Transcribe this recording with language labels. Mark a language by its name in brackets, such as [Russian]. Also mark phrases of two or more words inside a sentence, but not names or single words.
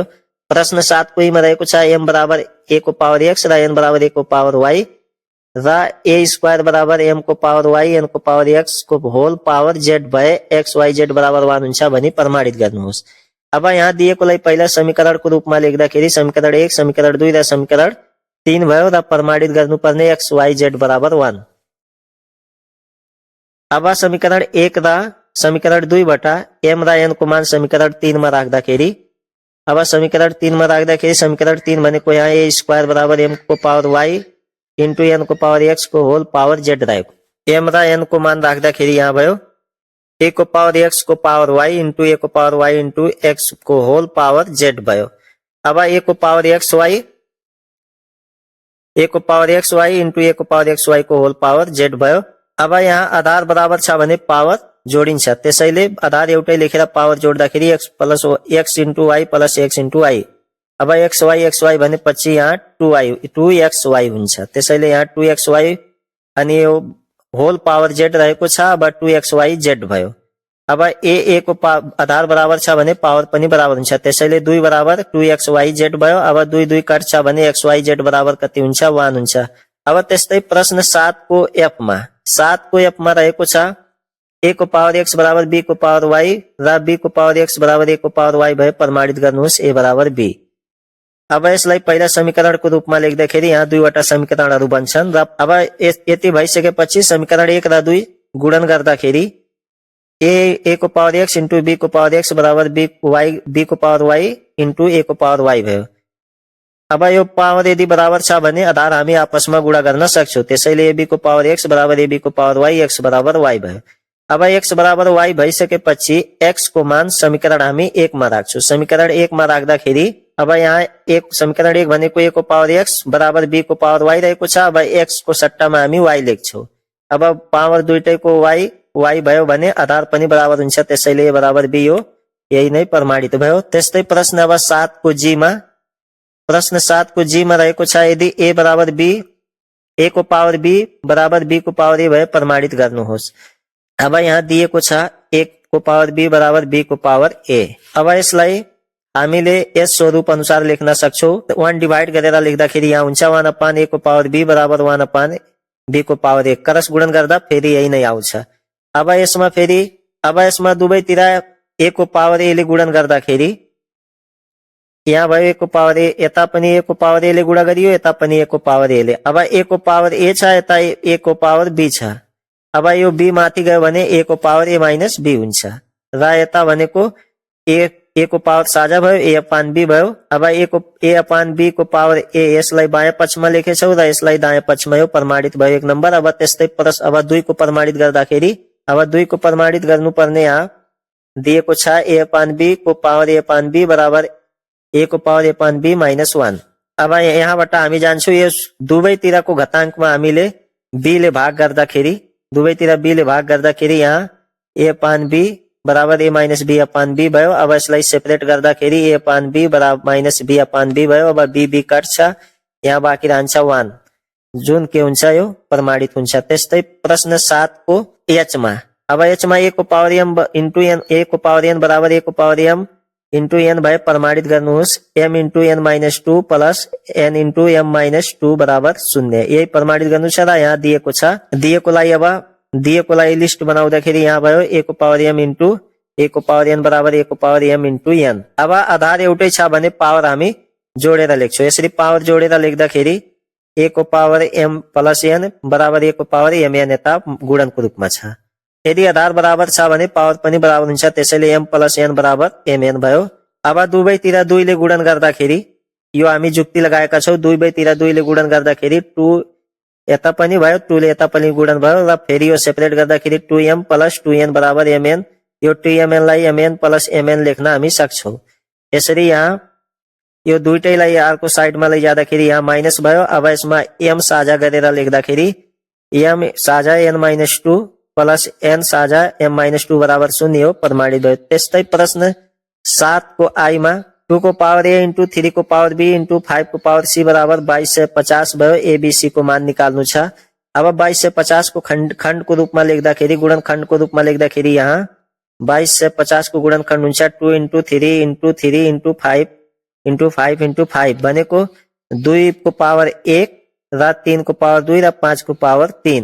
[Nepali] प्रश्न 7 को मा रहेको छ m बराबर a को पावर x र n बराबर a को पावर y र a स्क्वायर बराबर m को पावर y n को पावर x को होल पावर z भए xyz बराबर 1 हुन्छ भनी प्रमाणित गर्नुहोस्। अब यहाँ दिएकोलाई पहिला समीकरणको रूपमा लेख्दाखेरि समीकरण 1 समीकरण 2 र समीकरण 3 भयो र प्रमाणित गर्नुपर्ने xyz बराबर 1। अब आ समीकरण 1 रा समीकरण 2 बटा m रा n को मान समीकरण 3 में राख्दाखेरि अब समीकरण 3 में राख्दाखेरि समीकरण 3 भनेको यहाँ a स्क्वायर बराबर m को पावर y इंटू n को पावर x को होल पावर z रहेको। m रा n को मान राख्दाखेरि यहाँ भयो a को पावर x को पावर y इंटू a को पावर y इंटू x को होल पावर z भयो। अब a को पावर x y इंटू a को पावर x y को होल पावर z भयो। अब यहाँ आधार बराबर छ भने पावर जोडिन्छ, त्यसैले आधार एउटै लेखेर पावर जोड्दाखेरि x प्लस x इंटू y प्लस x इंटू y। अब xy भनेपछि यहाँ 2xy हुन्छ, त्यसैले यहाँ 2xy अनि यो होल पावर z रहेको छ। अब 2xyz भयो। अब a को आधार बराबर छ भने पावर पनि बराबर हुन्छ, त्यसैले 2 बराबर 2xyz भयो। अब 2 2 काट्छ भने xyz बराबर कति हुन्छ 1 हुन्छ। अब त्यस्तै प्रश्न 7 को f मा रहेको छ a को पावर x बराबर b को पावर y र b को पावर x बराबर a को पावर y भए प्रमाणित गर्नुहोस् a बराबर b। अब यसलाई पहिला समीकरणको रूपमा लेख्दाखेरि यहाँ दुईवटा समीकरणहरू बन्छन् र अब यति भइसकेपछि समीकरण 1 र 2 गुणन गर्दाखेरि a को पावर x इंटू b को पावर x बराबर b को पावर y इंटू a को पावर y भयो। अब यो पावर यदि बराबर छ भने आधार हामी आपसमा गुणा गर्न सक्छौं, त्यसैले ab को पावर x बराबर ab को पावर y x बराबर y भयो। अब x बराबर y भइसकेपछि x को मान समीकरण हामी 1 मा राख्छौं। समीकरण 1 मा राख्दाखेरि अब यहाँ एक समीकरण 1 भनेको a को पावर x बराबर b को पावर y रहेको छ। अब x को सट्टामा हामी y लेख्छौं। अब पावर दुईटैको y भयो भने आधार पनि बराबर हुन्छ, त्यसैले a बराबर b हो, यही नै प्रमाणित भयो। त्यस्तै प्रश्न अब 7 को g मा रहेको छ यदि a बराबर b a को पावर b बराबर b को पावर a भए प्रमाणित गर्नुहोस्। अब यहाँ दिएको छ a को पावर b बराबर b को पावर a। अब यसलाई हामीले यस स्वरूप अनुसार लेख्न सक्छौं। 1 डिवाइड गरेर लेख्दाखेरि यहाँ हुन्छ 1 अपान a को पावर b बराबर 1 अपान b को पावर a। क्रस गुणन गर्दा फेरि यही नै आउँछ। अब यसमा दुवैतिर a को पावर a ले गुणन गर्दाखेरि यहाँ भयो a को पावर a, यता पनि a को पावर a ले गुणा गरियो, यता पनि a को पावर a ले। अब a को पावर a छ, यता a को पावर b छ। अब यो b माथि गयो भने a को पावर a माइनस b हुन्छ र यता भनेको a को पावर साझा भयो, a अपान b भयो। अब a अपान b को पावर a यसलाई बायाँ पक्षमा लेखेछौं र यसलाई दायाँ पक्षमा यो प्रमाणित भयो 1 नम्बर। अब त्यस्तै अब 2 को प्रमाणित गर्दाखेरि अब 2 को प्रमाणित गर्नुपर्ने यहाँ दिएको छ a अपान b को पावर a अपान b बराबर a को पावर a अपान b माइनस 1। अब यहाँबाट हामी जान्छौं यस दुवैतिरको घाताङ्कमा हामीले b ले भाग गर्दाखेरि यहाँ a अपान b बराबर a माइनस b अपान b भयो। अब यसलाई सेपरेट गर्दाखेरि a अपान b बराबर माइनस b अपान b भयो। अब b काट्छ, यहाँ बाँकी रहन्छ 1 जुन के हुन्छ यो प्रमाणित हुन्छ। त्यस्तै प्रश्न 7 को h मा अब h मा a को पावर m इंटू n a को पावर n बराबर a को पावर m इंटू n भए प्रमाणित गर्नुहोस्। m इंटू n माइनस 2 प्लस n इंटू m माइनस 2 बराबर 0 यही प्रमाणित गर्नु छ। र यहाँ दिएकोलाई लिस्ट बनाउँदाखेरि यहाँ भयो a को पावर m इंटू a को पावर n बराबर a को पावर m इंटू n। अब आधार एउटै छ भने पावर हामी जोडेर लेख्छौं। यसरी पावर जोडेर लेख्दाखेरि a को पावर m प्लस n बराबर a को पावर mn यता गुणनको रूपमा छ। यदि आधार बराबर छ भने पावर पनि बराबर हुन्छ, त्यसैले m प्लस n बराबर mn भयो। अब दुवैतिर 2 ले गुणन गर्दाखेरि यो हामी जुक्ति लगाएका छौं, दुवैतिर 2 ले गुणन गर्दाखेरि 2 यता पनि भयो, 2 ले यता पनि गुणन भयो र फेरि यो सेपरेट गर्दाखेरि 2m प्लस 2n बराबर mn। यो 2mn लाई mn प्लस mn लेख्न हामी सक्छौं। यसरी यहाँ यो दुईटैलाई अर्को साइडमा लैजाँदाखेरि यहाँ माइनस भयो। अब यसमा m साझा गरेर लेख्दाखेरि m साझा n माइनस 2 प्लस n साझा m माइनस 2 बराबर 0 हो, प्रमाणित भयो। त्यस्तै प्रश्न 7 को i मा 2 को पावर a इंटू 3 को पावर b इंटू 5 को पावर c बराबर 22 से 50 भयो। a b c को मान निकाल्नु छ। अब 22 से 50 को खण्ड को रूपमा लेख्दाखेरि गुणन खण्ड को रूपमा लेख्दाखेरि यहाँ 22 से 50 को गुणन खण्ड हुन्छ 2 इंटू 3 इंटू 3 इंटू 5 इंटू 5 इंटू 5 भनेको 2 को पावर 1 र 3 को पावर 2 र 5 को पावर 3।